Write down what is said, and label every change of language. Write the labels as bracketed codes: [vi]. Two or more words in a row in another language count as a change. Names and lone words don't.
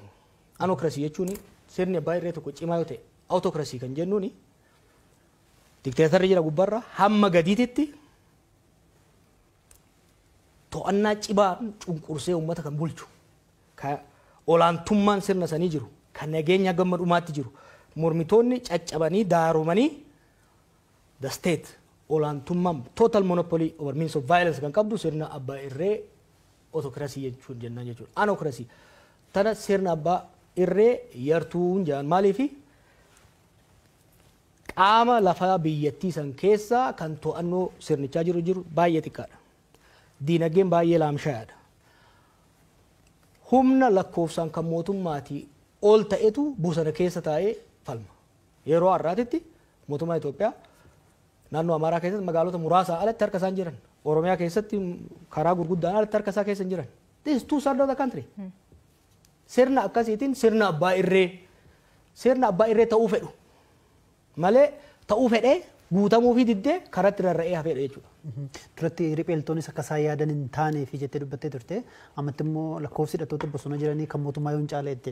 [om] Anokrasii jechuun sirni abbaa irree tokko cimaa yoo ta'e autokrasii kan jennuuni dikteetarri jira gubbarra hamma gadiititti to'annaa cibaa cunqursee uummata kan bulchu ka olaantummaan sirna sanii jiru kan nageenya gamma dhumaatti jiru mormitoonni caccabanii daaromanii [en] the state [om] olaantummaan [en] total monopoly over means of violence [om] kan qabdu sirna abbaa irree autokrasii jechuun jennaan jechuudha. Anokrasii tana sirna abbaa irree yartuun jedhan maaliifi qaama lafaa biyyattii san keessaa kan to'annoo sirnichaa jiru baay'ee xiqqaadha. Diinagdeen baay'ee laamshaadha. Humna lakkoofsaan kan mootummaatii ol ta'etu bosona keessa taa'ee falma. Yeroo har'aatitti mootummaa Itoophiyaa naannoo Amaaraa keessatti magaalota muraasaa alatti harka isaan jiran. Oromiyaa keessatti karaa gurguddaan alatti harka isaa keessa hin jiran. [en] This is two sides of the country. [om] Sirna akkasiitiin sirna abbaa irree ta'uu fedhu. Malee ta'uu fedhee guutamuu fi diddee karatti rarra'ee hafeedha jechuudha. Duratti ripheeltoonnis akka isaan yaadan hin taanee fi jettee dubbattee turte. Ammatti immoo lakkoofsi hidhattoota bosona jiranii kan mootummaa yoo hin caale jette.